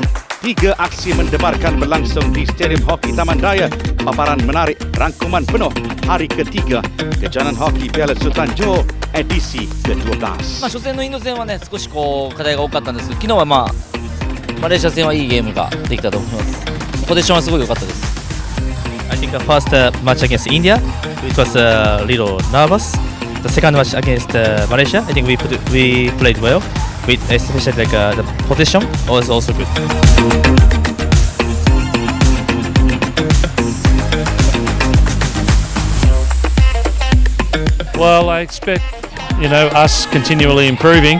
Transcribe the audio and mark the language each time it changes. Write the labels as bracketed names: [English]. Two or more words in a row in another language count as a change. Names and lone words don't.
[Malay] 3 aksi mendebarkan berlangsung di Stadium Hoki Taman Daya. Paparan menarik rangkuman penuh hari ketiga Kejohanan Hoki Piala Sultan Johor edisi ke-12. [Japanese] 初戦のインド戦はね、少し課題が多かったんですけど、昨日はマレーシア戦はいいゲームができたと思います。ポジションはすごい良かったです。 [English] I think the first match against India, it was a little nervous. The second match against Malaysia, I think we played well. With especially the position was also good. Well, I expect us continually improving.